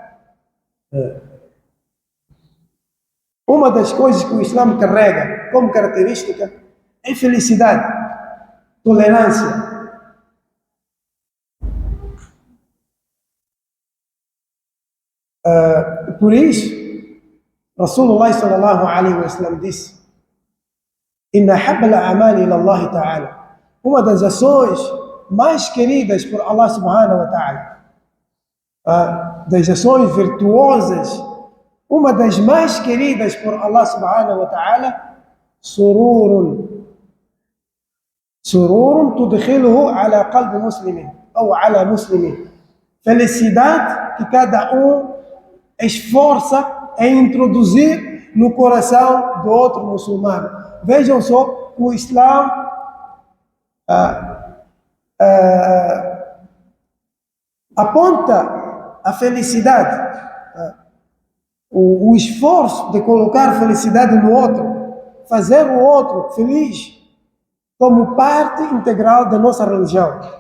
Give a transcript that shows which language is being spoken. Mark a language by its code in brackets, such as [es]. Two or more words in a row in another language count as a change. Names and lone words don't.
[pt] Uma das coisas que o Islã carrega como característica é felicidade, tolerância. Por isso, [ar] رسول الله صلى الله عليه وسلم disse: إن أحب الأعمال إلى الله تعالى. [pt] Uma das ações mais queridas por Allah [ar] سبحانه وتعالى, [pt] das ações virtuosas, uma das mais queridas por Allah [ar] سبحانه وتعالى, سرور تدخله على قلب مسلم, [pt] ou [ar] على مسلم. [pt] Felicidade que cada esforça em introduzir no coração do outro muçulmano. Vejam só, o Islã aponta a felicidade, o esforço de colocar felicidade no outro, fazer o outro feliz, como parte integral da nossa religião.